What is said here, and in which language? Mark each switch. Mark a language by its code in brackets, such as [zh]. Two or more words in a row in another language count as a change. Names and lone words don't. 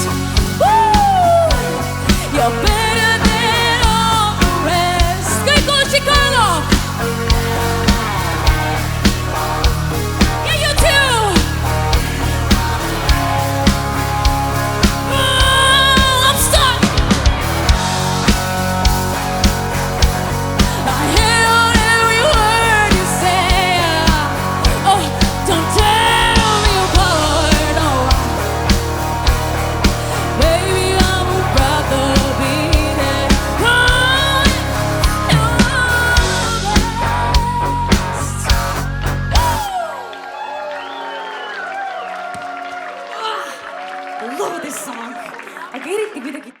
[en] Woo! You're better than all the rest. [et] Kõik koos [en] Chicago. Yeah, you too. Oh, I'm stuck. I held every word you said. Oh, don't tear me apart. Oh, baby, I would rather be there. Oh, you're the best. I love this song. [et] Aga eriti kuidagi